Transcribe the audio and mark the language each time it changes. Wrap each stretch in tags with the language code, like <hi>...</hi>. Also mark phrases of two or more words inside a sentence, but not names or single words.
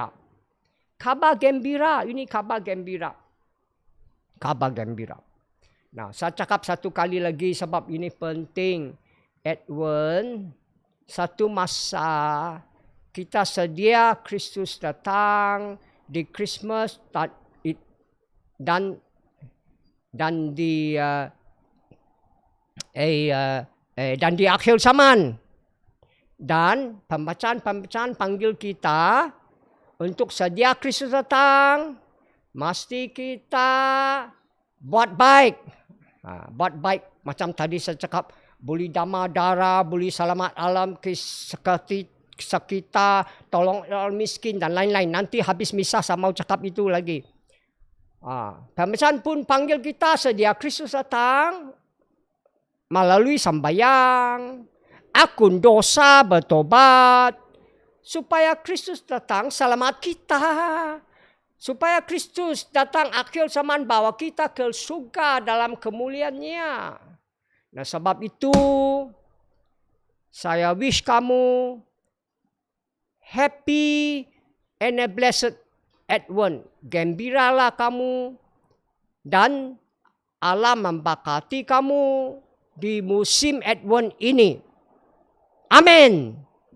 <ms>Kabar gembira, ini kabar gembira. Kabar gembira. Nah, saya cakap satu kali lagi sebab ini penting. Edwin, satu masa kita sedia Kristus datang di Christmas dan di akhir zaman. Dan pembacaan panggil kita untuk sedia Kristus datang, mesti kita buat baik. Buat baik macam tadi saya cakap, boleh damai darah, boleh selamat alam sekitar, tolong orang miskin dan lain-lain. Nanti habis misa saya mau cakap itu lagi. Pembacaan pun panggil kita sedia Kristus datang melalui sembahyang, akun dosa, bertobat, supaya Kristus datang selamat kita. Supaya Kristus datang akhir zaman bawa kita ke surga dalam kemuliaannya. Nah, sebab itu saya wish kamu</ms> <en>happy and a blessed Advent.</en> <ms>Gembiralah kamu dan Allah memberkati kamu di musim Advent ini. Amin.</ms>